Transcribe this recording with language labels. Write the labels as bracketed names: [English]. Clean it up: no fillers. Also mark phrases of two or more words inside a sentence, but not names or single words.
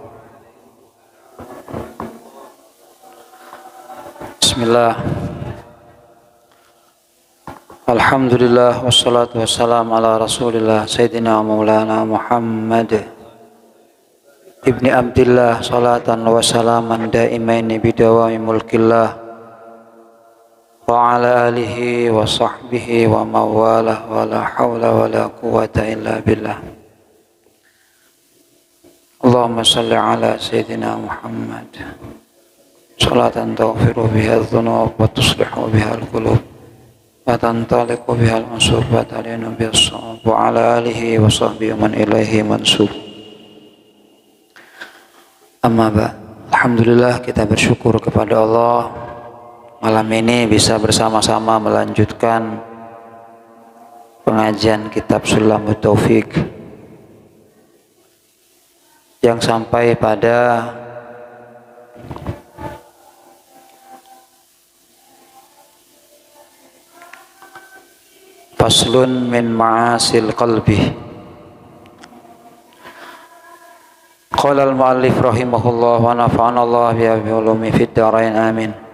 [Arabic] Bismillah. الحمد لله والصلاة والسلام على رسول الله سيدنا مولانا محمد ابن عبد الله صلاة وسلاما دائمين بدوام ملك الله وعلى آله وصحبه وموالاه ولا حول ولا قوة إلا بالله. اللهم صل على سيدنا محمد صلاة تغفر بها الذنوب وتصلح بها القلوب وتنطلق بها المنصوب وتلين بها الصواب وعلى آله وصحبه من إليه منسوب. أما بعد. الحمد لله, [Indonesian] kita bersyukur kepada Allah malam ini bisa bersama-sama melanjutkan pengajian kitab Sulamut Taufik yang sampai pada [Arabic] فصل من معاصي القلب. قال المؤلف رحمه الله ونفعنا الله بعلوم في الدارين آمين.